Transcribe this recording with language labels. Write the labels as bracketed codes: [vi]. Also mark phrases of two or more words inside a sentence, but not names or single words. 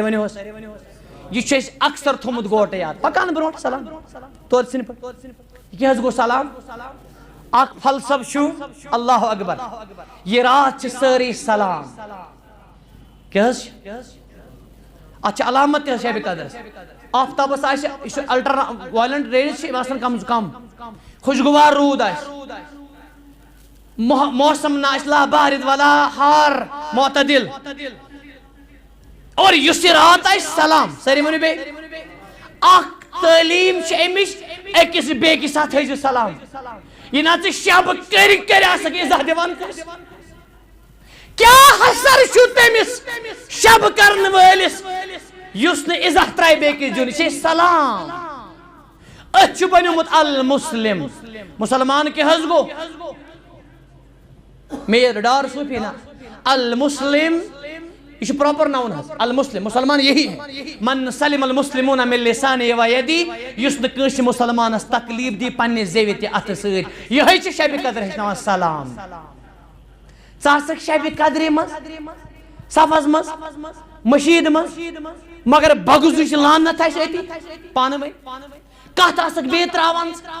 [ks] ؤنِو حظ یہ چھُ اَسہِ اکثر تھوٚمُت گوٹہٕ یاد پکان برونٛٹھ سلام تور ژھٕنہِ پٲٹھۍ یہِ کیٛاہ حظ گوٚو سلام اکھ فلسف چھُ [ar] اللہ اکبر [ks] یہ رات چھِ سٲرٕے سلام کیٛاہ حظ چھِ اتھ چھِ علامت تہِ حظ شبِ قدرس آفتابس آسہِ یہِ چھُ [en] ultra violet rays [ks] چھِ آسان کم کم خوشگوار روٗد آسہِ موسم نہ آسہِ [ar] لا بارد ولا ہار [ks] معتدل اور یُس یہِ رات آسہِ سلام سٲری ؤنِو بیٚیہِ اکھ تعلیٖم چھِ امِچ أکِس بیٚکِس اتھ تھٲیزِ سلام یہ نہ ژٕ شب کٔرۍ کٔرۍ آسکھ عزا دِوان کٲنٛسہِ کیٛاہ حسر چھُ تٔمِس شب کرن وٲلِس یُس نہٕ عزت ترٛایہِ بیٚکِس دیُن یہِ چھِ سلام أتھۍ چھُ بنیومُت المسلم مسلمان کیٛاہ حظ گوٚو میر ڈار صوفی نا المسلم یہ چھُ [en] proper noun [ks] حظ المسلم مسلمان [ur] یہی ہے [ar] من سلم المسلمون من لسانہِ و یدی [ks] یُس نہٕ کٲنٛسہِ مُسلمانس تکلیٖف دی پننہِ زیوِ تہِ اتھٕ سۭتۍ یِہوٚے چھِ شبِ قدر ہیٚچھناوان سلام ژٕ آسکھ شبِ قدرِ منٛز صفس منٛز مشیٖد منٛز مگر بغضٕچ لعنت آسہِ أتی پانہٕ ؤنۍ کتھ آسکھ بیٚیہِ تراوان